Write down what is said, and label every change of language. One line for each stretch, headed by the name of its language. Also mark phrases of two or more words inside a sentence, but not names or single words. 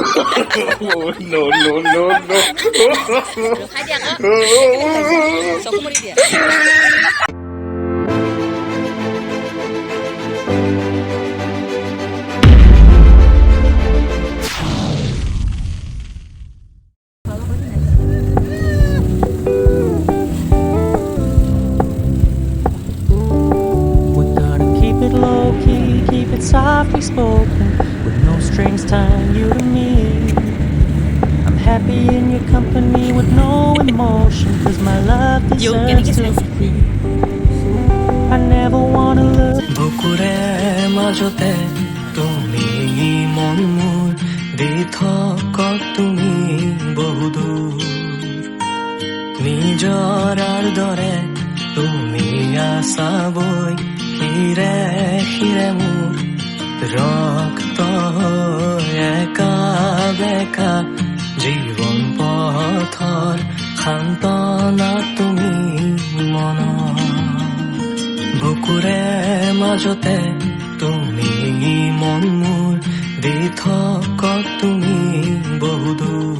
English: No, no, no, no. Khai dia ka? Sopo mari dia. Keep it softly spoken with no strings tying you to me. I'm happy in your company with no emotion, cause my love deserves to be free. I never wanna look
Assamese: বুকুৰে মাজতে তুমি মন মোৰ দি থকা তুমি বহুদূৰ নিজৰ দৰে তুমি আছাবৈ হিৰে হিৰে মোৰ ৰক্ত একা বেকা জীৱন পথৰ সান্তনা তুমি মন বুকুৰে মাজতে তুমি মন মোৰ দি থকা তুমি বহুদূৰ